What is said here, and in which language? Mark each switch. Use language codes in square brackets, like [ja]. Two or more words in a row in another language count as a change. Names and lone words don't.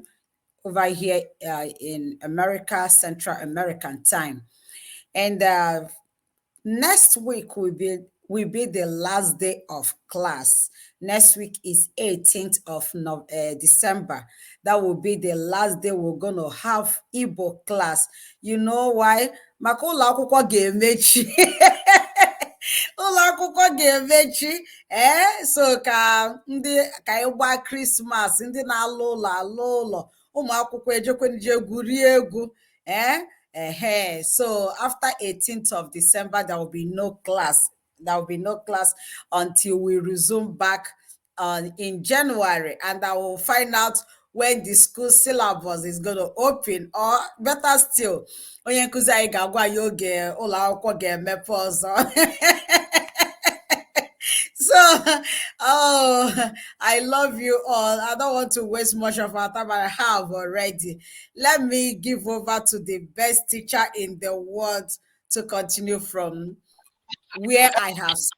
[en] over here in America, Central American time. And next week will be the last day of class. Next week is 18th of December. That will be the last day we're going to have Igbo class. You know why? [ig] Maka ụlọ akwụkwọ ga-emechi. Ụlọ akwụkwọ ga-emechi. So ka anyị gbaa Christmas, ndị na-alụ ụlọ alụ ụlọ, ụmụ akwụkwọ ejekwenje gwurie egwu. [en] So after 18th of December, there will be no class. There will be no class until we resume back in January, and I will find out when the school syllabus is going to open, or better still, [ig] onye nkuzi anyị ga-agwa ya oge ụlọ akwụkwọ ga-emepe ọzọ. [en] So, I love you all. I don't want to waste much of our time. I have already. Let me give over to the best teacher in the world to continue from where I have.